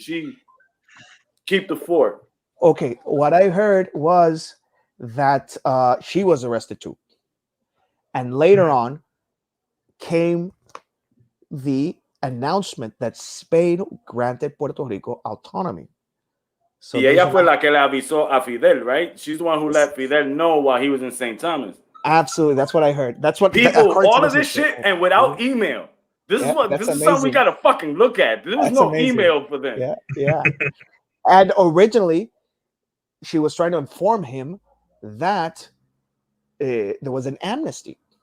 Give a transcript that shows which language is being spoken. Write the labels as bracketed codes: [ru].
[en] Did she keep the fort? Okay, what I heard was that she was arrested too. And later on came the announcement that Spain granted Puerto Rico autonomy. [es] So ella fue la que le avisó a Fidel, right? [en] She's the one who let Fidel know while he was in St. Thomas. Absolutely, that's what I heard. That's what people, all of this shit, and without email. This is something we gotta fucking look at. There was no email for them. Yeah. And originally, she was trying to inform him that there was an amnesty.